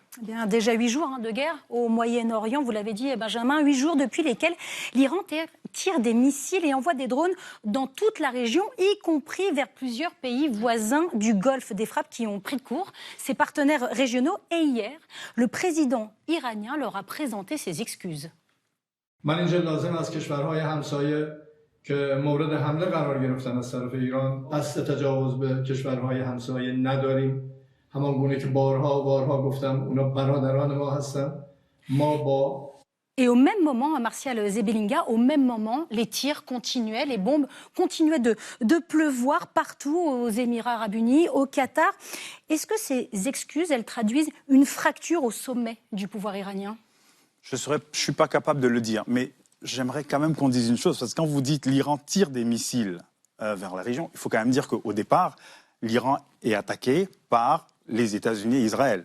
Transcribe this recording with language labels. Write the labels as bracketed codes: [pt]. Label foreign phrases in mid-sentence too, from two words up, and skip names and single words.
[fr] Eh bien, déjà 8 jours de guerre au Moyen-Orient, vous l'avez dit Benjamin, 8 jours depuis lesquels l'Iran tire des missiles et envoie des drones dans toute la région, y compris vers plusieurs pays voisins du Golfe, des frappes qui ont pris de court ses partenaires régionaux. Et hier, le président iranien leur a présenté ses excuses. [fa] که مورد حمله قرار گرفتن از طرف ایران قصد تجاوز به کشورهای همسایه نداریم همان گونه که بارها و بارها گفتم اونا برادران ما هستن ما با [fr] Et au même moment, Martial Zebelinga, au même moment, les tirs continuaient, les bombes continuaient de pleuvoir partout aux Émirats Arabes Unis, au Qatar. Est-ce que ces excuses, elles traduisent une fracture au sommet du pouvoir iranien? Je ne suis pas capable de le dire, mais j'aimerais quand même qu'on dise une chose, parce que quand vous dites l'Iran tire des missiles vers la région, il faut quand même dire qu'au départ, l'Iran est attaqué par les États-Unis et Israël.